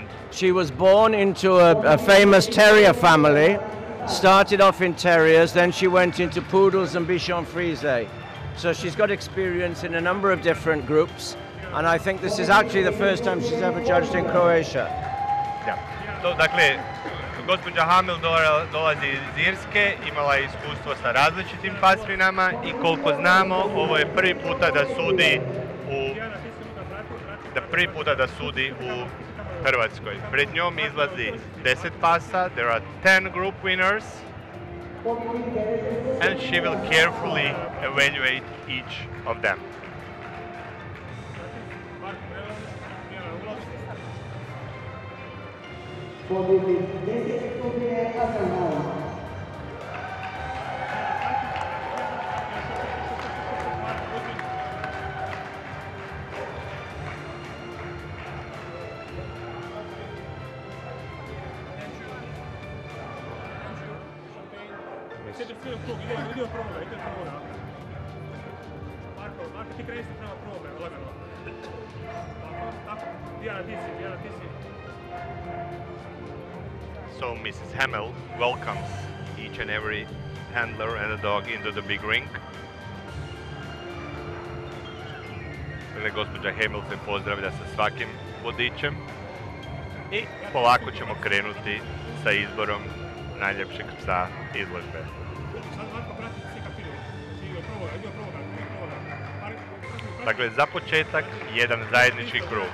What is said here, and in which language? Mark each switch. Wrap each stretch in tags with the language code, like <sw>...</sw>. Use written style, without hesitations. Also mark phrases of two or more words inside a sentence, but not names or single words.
<en>She was born into a famous terrier family. Started off in terriers, then she went into poodles and bichon frise. So she's got experience in a number of different groups, and I think this is actually the first time she's ever judged in Croatia. Yeah. So,</en> <hr>dakle, gospođa Hamill dolazi iz Irske, imala je iskustvo sa različitim pasminama i koliko znamo, ovo je prvi puta da sudi u Hrvatskoj. Pred njom izlazi 10 pasa,</hr> <en>there are 10 group winners, and she will carefully evaluate each of them.</en> <hr>Marko, ti kreni se prema prvome, lagano. Tako, Dijana, ti si.</hr> <en>So Mrs. Hamill welcomes each and every handler and a dog into the big ring.</en> <hr>Gospođa Hamill se pozdravlja sa svakim vodičem i polako ćemo krenuti sa izborom najljepšeg psa izložbe. Dakle, za početak jedan zajednički krug.</hr>